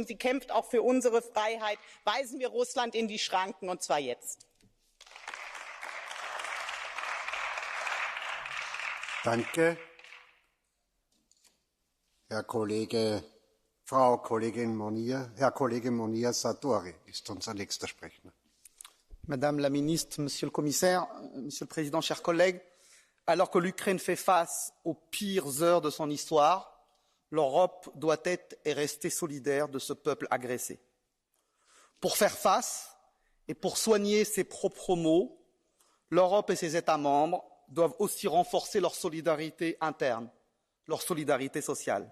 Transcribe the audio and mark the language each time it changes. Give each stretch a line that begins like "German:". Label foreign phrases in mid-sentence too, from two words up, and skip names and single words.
German: Sie kämpft auch für unsere Freiheit. Weisen wir Russland in die Schranken, und zwar jetzt. Danke. Frau Kollegin Monir, Herr Kollege Monir Sartori ist unser nächster Sprecher.
French: Madame la Ministre, Monsieur le Commissaire, Monsieur le Président, chers collègues, alors que l'Ukraine fait face aux pires heures de son histoire, l'Europe doit être et rester solidaire de ce peuple agressé. Pour faire face et pour soigner ses propres maux, l'Europe et ses États membres doivent aussi renforcer leur solidarité interne, leur solidarité sociale.